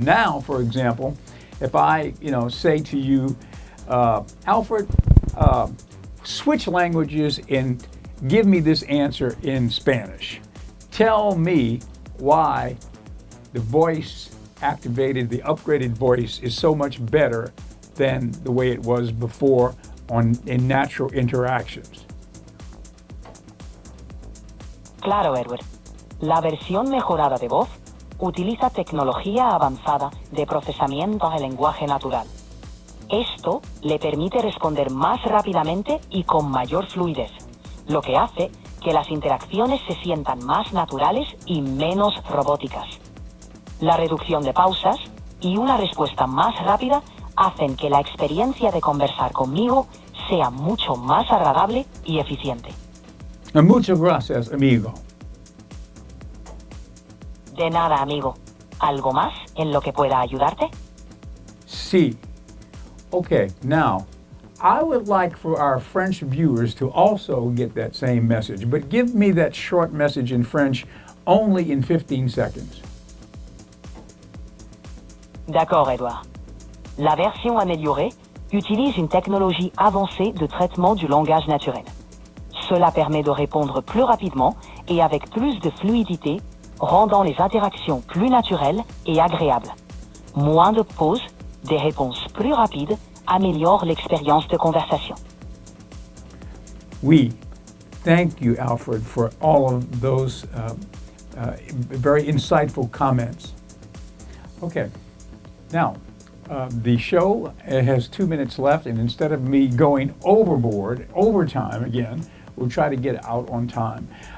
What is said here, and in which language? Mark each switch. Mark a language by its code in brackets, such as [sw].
[en] Now, for example, if I, say to you, Alfred, switch languages and give me this answer in Spanish. Tell me why the voice activated, the upgraded voice is so much better than the way it was before in natural interactions. [es] Claro, Edward. La versión mejorada de voz utiliza tecnología avanzada de procesamiento del lenguaje natural. Esto le permite responder más rápidamente y con mayor fluidez, lo que hace que las interacciones se sientan más naturales y menos robóticas. La reducción de pausas y una respuesta más rápida hacen que la experiencia de conversar conmigo sea mucho más agradable y eficiente. Muchas gracias, amigo. De nada, amigo. ¿Algo más en lo que pueda ayudarte? Sí. [en] Okay, now, I would like for our French viewers to also get that same message, but give me that short message in French only in 15 seconds. [fr] D'accord, Edouard. La version améliorée utilise une technologie avancée de traitement du langage naturel. Cela permet de répondre plus rapidement et avec plus de fluidité, rendant les interactions plus naturelles et agréables. Moins de pauses, des réponses plus rapides améliorent l'expérience de conversation. Oui. [en] Thank you, Alfred, for all of those very insightful comments. Okay. Now, the show has 2 minutes left, and instead of me going overtime again, we'll try to get out on time.